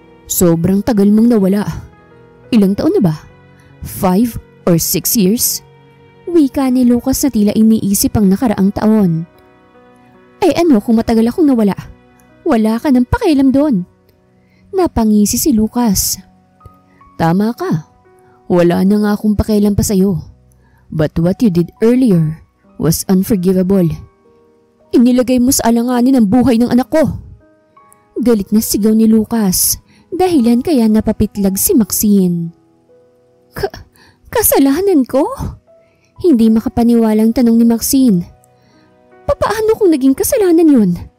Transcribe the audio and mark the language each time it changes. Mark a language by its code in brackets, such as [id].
[tl] Sobrang tagal mong nawala. Ilang taon na ba? [en] 5 or 6 years? [tl] Wika ni Lucas na tila iniisip ang nakaraang taon. Eh ano kung matagal akong nawala? Wala ka ng pakialam doon. Napangisi si Lucas. Tama ka. Wala na nga akong pakialam pa sa'yo. [en] But what you did earlier was unforgivable. [tl] Inilagay mo sa alanganin ang buhay ng anak ko. Galit na sigaw ni Lucas, dahilan kaya napapitlag si Maxine. Kasalanan ko? Hindi makapaniwalang tanong ni Maxine. Papaano kung naging kasalanan yun?